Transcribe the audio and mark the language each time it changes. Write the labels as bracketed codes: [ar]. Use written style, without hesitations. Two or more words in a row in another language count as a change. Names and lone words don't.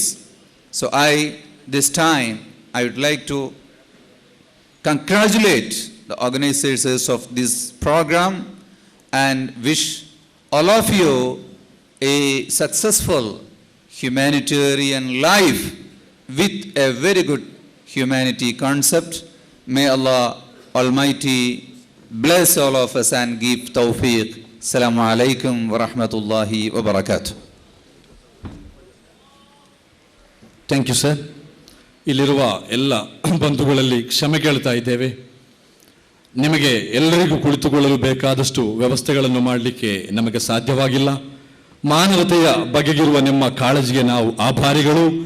[en] So this time I would like to congratulate the organizers of this program and wish all of you a successful humanitarian life with a very good humanity concept. May Allah Almighty bless all of us and give tawfiq. [ar] السلام عليكم ورحمة الله وبركاته. [en] thank you sir. [kn] ಇಲ್ಲಿರುವ ಎಲ್ಲ ಬಂಧುಗಳಲ್ಲಿ ಕ್ಷಮೆ ಕೇಳ್ತಾ ಇದ್ದೇವೆ. ನಿಮಗೆ ಎಲ್ಲರಿಗೂ ಕುಳಿತುಕೊಳ್ಳಲು ಬೇಕಾದಷ್ಟು ವ್ಯವಸ್ಥೆಗಳನ್ನು ಮಾಡಲಿಕ್ಕೆ ನಮಗೆ ಸಾಧ್ಯವಾಗಿಲ್ಲ. ಮಾನವತೆಯ ಬಗೆಗಿರುವ ನಿಮ್ಮ ಕಾಳಜಿಗೆ ನಾವು ಆಭಾರಿಗಳು.